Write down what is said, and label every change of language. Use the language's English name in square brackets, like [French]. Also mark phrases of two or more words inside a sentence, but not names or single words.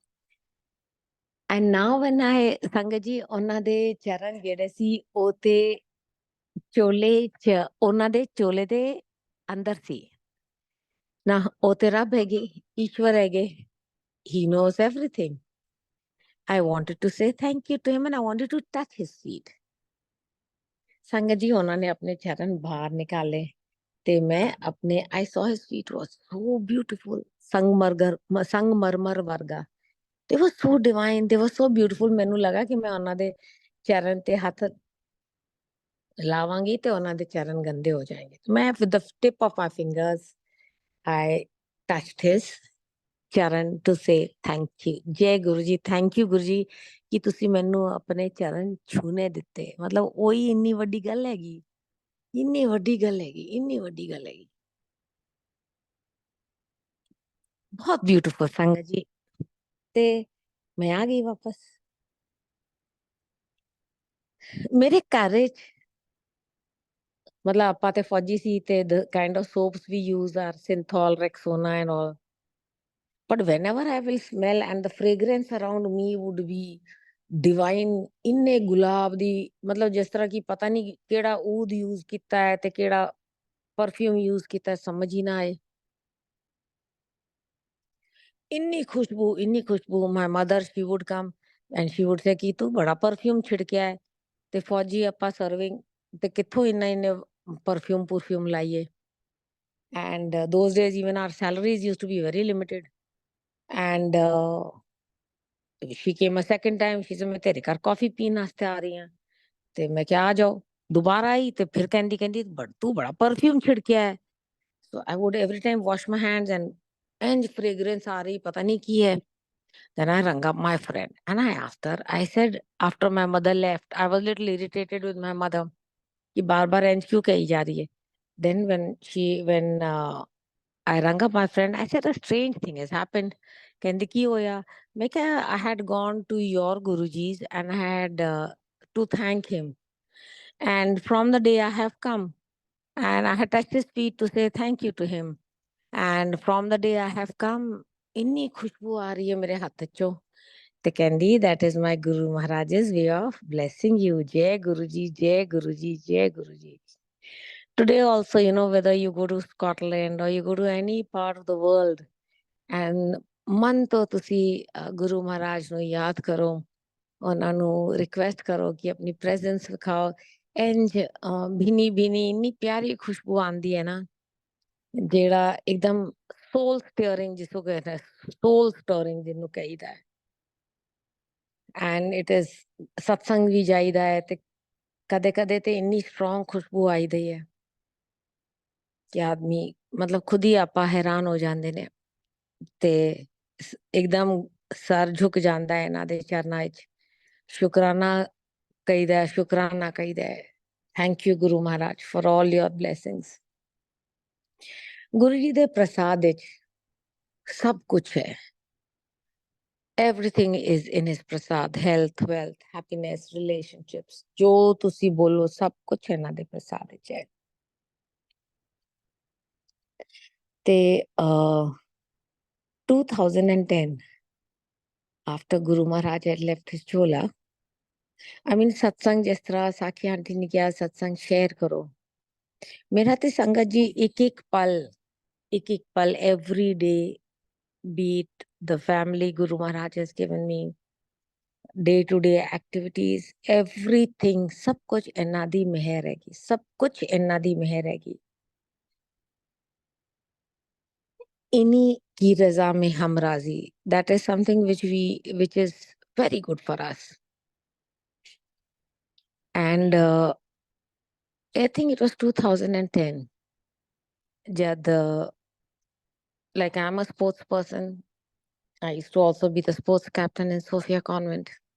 [English] and now when I, [Punjabi] ਸੰਗਤ ਜੀ, ਉਹਨਾਂ ਦੇ ਚਰਨ ਜਿਹੜੇ ਸੀ ਉਹ ਤੇ ਉਹਨਾਂ ਦੇ ਚੋਲੇ ਦੇ ਅੰਦਰ ਸੀ ਨਾ, ਉਹ ਤੇ ਰੱਬ ਹੈਗੇ, ਈਸ਼ਵਰ ਹੈਗੇ, [English] he knows everything। I wanted to say thank you to him and I wanted to touch his feet। [Punjabi] ਸੰਗਤ ਜੀ, ਉਹਨਾਂ ਨੇ ਆਪਣੇ ਚਰਨ ਬਾਹਰ ਨਿਕਾਲੇ ਤੇ ਮੈਂ ਆਪਣੇ [English] I saw his feet was so beautiful, [Punjabi] ਸੰਗਮਰਮਰ ਵਰਗਾ। [English] they were so divine, they were so beautiful। [Punjabi] ਮੈਨੂੰ ਲੱਗਾ ਕਿ ਮੈਂ ਉਹਨਾਂ ਦੇ ਚਰਨ ਤੇ ਹੱਥ ਲਾਵਾਂਗੀ ਤੇ ਉਹਨਾਂ ਦੇ ਚਰਨ ਗੰਦੇ ਹੋ ਜਾਣਗੇ। [English] ਮੈਂ with the tip of my fingers I touched his ਚਰਨ to say thank you। [Punjabi] ਜੈ ਗੁਰੂ ਜੀ, [English] thank you [Punjabi] ਗੁਰੂ ਜੀ ਕਿ ਤੁਸੀਂ ਮੈਨੂੰ ਆਪਣੇ ਚਰਨ ਛੂਨੇ ਦਿੱਤੇ। ਮਤਲਬ ਉਹੀ ਇੰਨੀ ਵੱਡੀ ਗੱਲ ਹੈਗੀ, ਇੰਨੀ ਵੱਡੀ ਗੱਲ ਹੈਗੀ, ਇੰਨੀ ਵੱਡੀ ਗੱਲ ਹੈਗੀ। ਬਹੁਤ ਬਿਊਟੀਫੁਲ ਸੰਗਤ ਜੀ। ਤੇ ਮੈਂ ਆ ਗਈ ਵਾਪਸ ਮੇਰੇ ਘਰ ਵਿੱਚ। ਮਤਲਬ ਆਪਾਂ ਤੇ ਫੌਜੀ ਸੀ ਤੇ [English] the kind of soaps we use are Synthol, Rexona and all। but whenever I will smell and the fragrance around me would be divine, [Punjabi] ਇੰਨੇ ਗੁਲਾਬ ਦੀ ਮਤਲਬ ਜਿਸ ਤਰ੍ਹਾਂ ਕਿ ਪਤਾ ਨਹੀਂ ਕਿਹੜਾ ਊਦ use ਕੀਤਾ ਹੈ ਤੇ ਕਿਹੜਾ [English] perfume use [Punjabi] ਕੀਤਾ ਹੈ, ਸਮਝ ਹੀ ਨਾ ਆਏ। ਇੰਨੀ ਖੁਸ਼ਬੂ, [English] my mother, she would come and she would say [Punjabi] ਕਿ ਤੂੰ ਬੜਾ perfume ਛਿੜਕਿਆ ਹੈ ਤੇ ਫੌਜੀ ਆਪਾਂ serving ਤੇ ਕਿੱਥੋਂ ਇੰਨੇ perfume ਲਾਈਏ। [English] And those days even our salaries used to be very limited, and she came a second time, she said [Punjabi] ਮੈਂ ਤੇਰੇ ਘਰ ਕੌਫੀ ਪੀਣ ਵਾਸਤੇ ਆ ਰਹੀ ਹੂੰ ਤੇ ਮੈਂ ਕਿਹਾ ਆ ਜਾਓ। ਦੋਬਾਰਾ ਆਈ ਤੇ ਫਿਰ ਕਹਿੰਦੀ ਤੂੰ ਬੜਾ perfume ਛਿੜਕਿਆ ਹੈ। [English] So I would every time wash my hands and fragrance [Punjabi] ਆ ਰਹੀ ਪਤਾ ਨਹੀਂ ਕੀ ਹੈ। [English] Then I rang up my friend and I asked her, I said, after my mother left, I was little irritated with my mother [Punjabi] ਕਿ ਬਾਰ-ਬਾਰ ਇੰਜ ਕਿਉਂ ਕਹੀ ਜਾ ਰਹੀ ਹੈ। [English] Then when I rang up my friend, I said a strange thing has happened. [Punjabi] ਕਹਿੰਦੀ ਕੀ ਹੋਇਆ? ਮੈਂ ਕਿਹਾ [English] I had gone to your Guruji's and I had to thank him. And from the day I have come and I had touched his feet to say thank you to him. And from the day I have come, [Punjabi] ਇੰਨੀ ਖੁਸ਼ਬੂ ਆ ਰਹੀ ਹੈ ਮੇਰੇ ਹੱਥ ਚੋਂ। ਤੇ ਕਹਿੰਦੀ [English] that is my Guru Maharaj's way of blessing you. [Punjabi] ਜੈ ਗੁਰੂਜੀ, ਜੈ ਗੁਰੂਜੀ, ਜੈ ਗੁਰੂਜੀ. [English] Today also, whether you go to Scotland or you go to any part of the world, and [Punjabi] ਮਨ ਤੋਂ ਤੁਸੀਂ ਗੁਰੂ ਮਹਾਰਾਜ ਨੂੰ ਯਾਦ ਕਰੋ, ਉਹਨਾਂ ਨੂੰ ਰਿਕੁਐਸਟ ਕਰੋ ਕਿ ਆਪਣੀ ਪ੍ਰੈਜ਼ੈਂਸ ਵਿਖਾਓ। ਇੰਜ ਭੀਨੀ ਇੰਨੀ ਪਿਆਰੀ ਖੁਸ਼ਬੂ ਆਉਂਦੀ ਹੈ ਨਾ, ਜਿਹੜਾ ਇੱਕਦਮ [English] soul stirring [Punjabi] ਜਿਸਨੂੰ ਕਹਿੰਦੇ [English] soul stirring [Punjabi] ਜਿਹਨੂੰ ਕਹੀਦਾ ਹੈ। [English] and it is [Punjabi] ਸਤਸੰਗ ਵੀ ਜਾਈਦਾ ਹੈ ਤੇ ਕਦੇ ਕਦੇ ਤੇ ਇੰਨੀ strong ਖੁਸ਼ਬੂ ਆਈਦੀ ਹੈ ਕਿ ਆਦਮੀ ਮਤਲਬ ਖੁਦ ਹੀ ਆਪਾਂ ਹੈਰਾਨ ਹੋ ਜਾਂਦੇ ਨੇ ਤੇ ਇੱਕਦਮ ਸਰ ਝੁਕ ਜਾਂਦਾ ਹੈ ਇਹਨਾਂ ਦੇ ਚਰਨਾਂ ਵਿੱਚ। ਸ਼ੁਕਰਾਨਾ ਕਹੀਦਾ ਹੈ। [English] thank you [Punjabi] ਗੁਰੂ ਮਹਾਰਾਜ [English] for all your blessings. [Punjabi] ਗੁਰੂ ਜੀ ਦੇ ਪ੍ਰਸਾਦ ਵਿੱਚ ਸਭ ਕੁਝ ਹੈ। [English] Everything is in his prasad, health, wealth, happiness, relationships, [Punjabi] ਜੋ ਤੁਸੀਂ ਬੋਲੋ ਸਭ ਕੁਝ ਇਹਨਾਂ ਦੇ ਪ੍ਰਸਾਦ ਵਿੱਚ ਹੈ। [English] ਤੇ 2010 after Guru Maharaj had left his chola, I mean satsang [Punjabi] ਜਿਸ ਤਰ੍ਹਾਂ ਸਾਖੀ ਆਂਟੀ ਨੇ ਕਿਹਾ [English] satsang share ਕਰੋ। [Punjabi] ਮੇਰਾ ਤੇ ਸੰਗਤ ਜੀ ਇੱਕ ਪਲ [English] every day, be it the family Guru Maharaj has given me, day to day activities, everything, [Punjabi] ਸਭ ਕੁਝ ਇਹਨਾਂ ਦੀ ਮਿਹਰ ਹੈਗੀ, ਸਭ ਕੁਝ ਇਹਨਾਂ ਦੀ ਮਿਹਰ ਹੈਗੀ। [Hindi] इन्हीं की रजा में हम राजी, [English] that is something which is very good for us। And I think it was 2010 jad like I'm a sports person, I used to also be the sports captain in Sophia Convent।